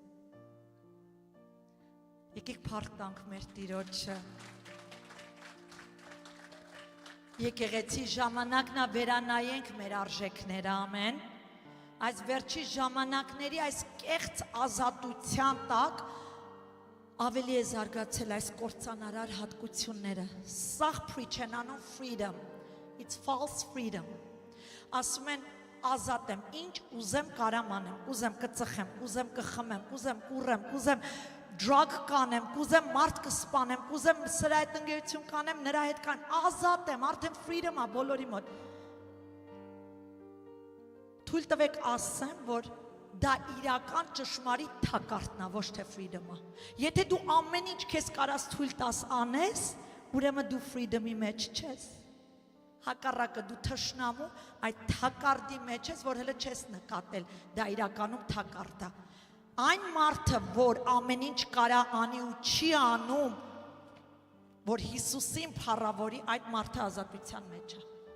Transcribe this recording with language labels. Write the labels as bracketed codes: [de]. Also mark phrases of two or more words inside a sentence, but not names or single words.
[hy] Եկեք փառք տանք մեր Տիրոջը։ Եկեղեցի ժամանակն է վերանայենք մեր արժեքները, ամեն։ Այս վերջի ժամանակների այս կեղծ ազատության տակ ավելի է զարգացել այս կործանարար հատկությունները։ Սաղ preach են անում freedom, [en] it's false freedom։ [hy] Ասում են ազատ եմ, ինչ ուզեմ կարամ անեմ, ուզեմ կծխեմ, ուզեմ կխմեմ, ուզեմ կուռեմ, ուզեմ drug կանեմ, կուզեմ մարդ կսպանեմ, կուզեմ սրա հետ ընկերություն կանեմ, նրա հետ կան, ազատ եմ, արդեն freedom է բոլորի մոտ։ Թույլ տվեք ասեմ, որ դա իրական ճշմարիտ թակարդն է, ոչ թե freedom-ը։ Եթե դու ամեն ինչ քեզ կարաս թույլ տաս անես, ուրեմն դու freedom-ի մեջ չես։ Հակառակը դու թշնամու այդ թակարդի մեջ ես, որ հələ չես նկատել, դա իրականում թակարդ է։ Այն մարդը, որ ամեն ինչ կարա անի ու չի անում, որ Հիսուսին փառավորի, այդ մարդը ազատության մեջ է։